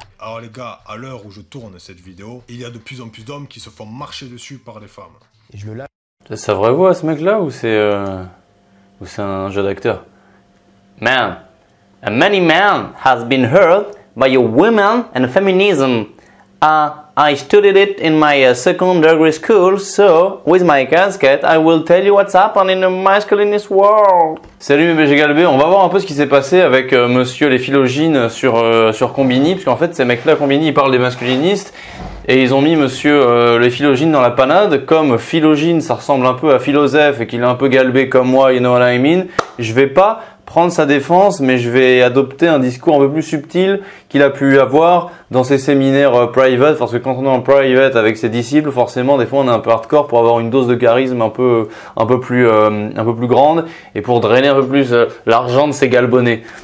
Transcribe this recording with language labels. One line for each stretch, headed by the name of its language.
French: Alors les gars, à l'heure où je tourne cette vidéo, il y a de plus en plus d'hommes qui se font marcher dessus par les femmes. Et je le lâche. C'est sa vraie voix ce mec-là ou c'est un jeu d'acteur?
English: Man, many men has been hurt by your women and feminism. I studied it in my secondary school, so with my casket, I will tell you what's happening in the masculinist world.
French: Salut mes BG Galbé, on va voir un peu ce qui s'est passé avec monsieur les philogines sur Combini, parce qu'en fait ces mecs-là, Combini, ils parlent des masculinistes, et ils ont mis monsieur les philogines dans la panade. Comme philogine, ça ressemble un peu à philosophe, et qu'il est un peu galbé comme moi,
English: you know what I mean,
French: je vais pas prendre sa défense, mais je vais adopter un discours un peu plus subtil qu'il a pu avoir dans ses séminaires private, parce que quand on est en private avec ses disciples, forcément, des fois, on est un peu hardcore pour avoir une dose de charisme un peu plus grande et pour drainer un peu plus l'argent de ses galbonnets.